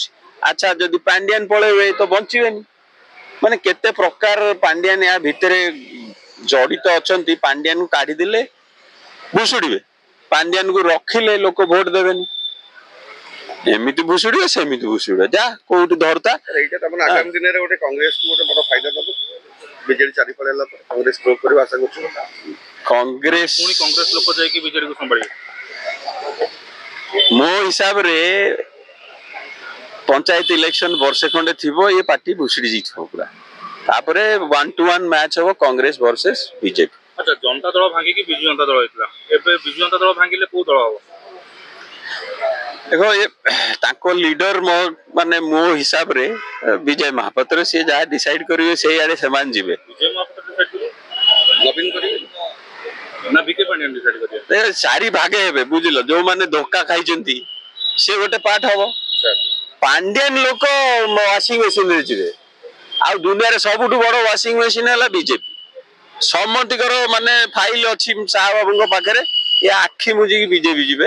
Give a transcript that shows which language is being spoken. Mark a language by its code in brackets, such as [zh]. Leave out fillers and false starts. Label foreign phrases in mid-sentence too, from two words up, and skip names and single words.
[or] ଆଚ୍ଛା, ଯଦି ପାଣ୍ଡିଆନ ପଳେଇବେ ତ ବଞ୍ଚିବେନି। ମାନେ କେତେ ପ୍ରକାର ପାଣ୍ଡିଆନ ୟା ଭିତରେ ଜଡିତ ଅଛନ୍ତି। ପାଣ୍ଡିଆନ କୁ କାଢିଦେଲେ ଭୁଷୁଡିବେ, ପାଣ୍ଡିଆନ କୁ ରଖିଲେ ଲୋକ ଭୋଟ ଦେବେନି। ଏମିତି ଭୁଷୁଡିବେ, ସେମିତି ଭୁଷୁଡିବେ, ଯା କୋଉଠି ଧରତା। ଏଇଟା ତାର ଆଗାମୀ ଦିନର ଗୋଟେ କଂଗ୍ରେସ ଗୋଟେ ବଡ ଫାଇଦା ଦେବ। ବିଜେଡି ଚାରି ପଡ଼ାଇଲା ପରେ କଂଗ୍ରେସ ଗ୍ରୋ କରିବ ଆଶା କରୁଛି। କଂଗ୍ରେସ ପୁଣି କଂଗ୍ରେସ ଲୋକ ଯାଇକି ବିଜେଡିକୁ ସମ୍ଭାଳିବେ। ମୋ ହିସାବରେ ପଞ୍ଚାୟତ ଇଲେକ୍ସନ ବର୍ଷେ ଖଣ୍ଡେ ଥିବ, ଏ ପାର୍ଟି ଭୁଷୁଡି ଯାଇଥିବ ପୁରା। ତାପରେ 1-1 ମ୍ୟାଚ୍ ହବ କଂଗ୍ରେସ ଭର୍ସେସ ବିଜେପି। ଆଚ୍ଛା, ଜନତା ଦଳ ଭାଙ୍ଗିକି ବିଜୁ ଜନତା ଦଳ ହେଇଥିଲା, ଏବେ ବିଜୁ ଜନତା ଦଳ ଭାଙ୍ଗିଲେ କୋଉ ଦଳ ହବ? ଦେଖ, ଏ ତାଙ୍କ ଲିଡର ମାନେ ମୋ ହିସାବରେ ବିଜୟ ମହାପାତ୍ର, ସିଏ ଯାହା ଡିସାଇଡ କରିବେ ସେଇ ଆଡେ ସେମାନେ ଯିବେ। ବିଜୟ ମହାପାତ୍ର ଡିସାଇଡ୍ କରିବେ ନବୀନ କରିବେ ନା ବିକେ ପାଣ୍ଡିଆନ ଡିସାଇଡ୍ କରିବେ? ଚାରି ଭାଗେ ହେବେ, ବୁଝିଲ। ଯୋଉମାନେ ଧୋକା ଖାଇଛନ୍ତି ସେ ଗୋଟେ ପାର୍ଟ ହବ। ପାଣ୍ଡିଆନ ଲୋକ [en] washing machine [or] ରେ ଯିବେ। ଆଉ ଦୁନିଆରେ ସବୁଠୁ ବଡ [en] washing machine [or] ହେଲା ବିଜେପି। ସମସ୍ତଙ୍କର ମାନେ ଫାଇଲ ଅଛି ଶାହ ବାବୁଙ୍କ ପାଖରେ, ଏ ଆଖି ମୁଜିକି ବିଜେପି ଯିବେ।